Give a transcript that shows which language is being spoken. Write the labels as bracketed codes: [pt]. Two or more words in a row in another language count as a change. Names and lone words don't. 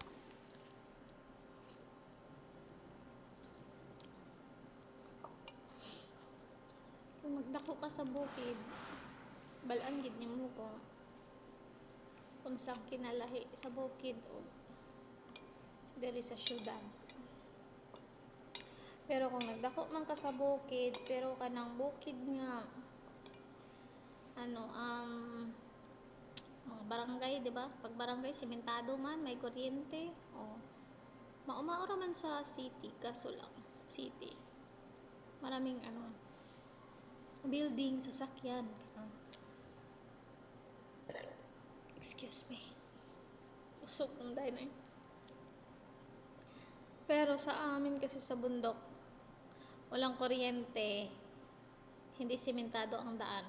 [hil] Kung magdako ka sa bukid, balaan gid nimo kung saan kinalahi sa bukid o diri sa syudad. Pero kung nagdako man ka sa bukid, pero kanang bukid nga mga barangay, di ba? Pag barangay sementado man, may kuryente, maumaura man sa city, kaso lang city. [tl] Maraming building, sasakyan. [en] Excuse me. Usog ng dahil na. [tl] Pero sa amin kasi sa bundok, walang kuryente, hindi sementado ang daan.